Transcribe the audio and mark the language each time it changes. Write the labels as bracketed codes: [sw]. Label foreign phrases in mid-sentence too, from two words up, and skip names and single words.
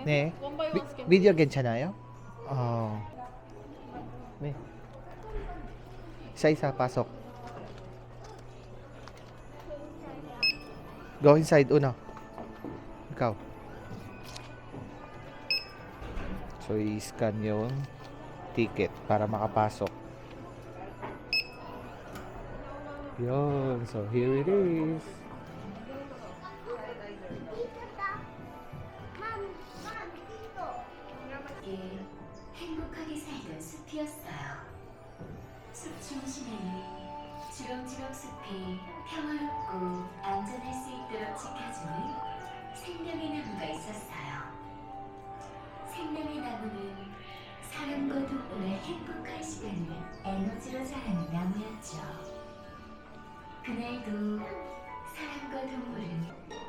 [ko] 네. [en] one by one scan. [ko] 비디오 괜찮아요? 네. [tl] Isa-isa, pasok. [en] Go inside, [tl] Uno. Ikaw. So, i-scan yung ticket para makapasok. Yun. [en] So, here it is. [ko] 예, 행복하게 살던 숲이었어요. 숲 중심에는 주렁주렁 숲이 평화롭고 안전할 수 있도록 지켜주는 생명의 나무가 있었어요. 생명의 나무는 사람과 동물의 행복한 시간을 에너지로 자라는 나무였죠. 그날도 사람과 동물은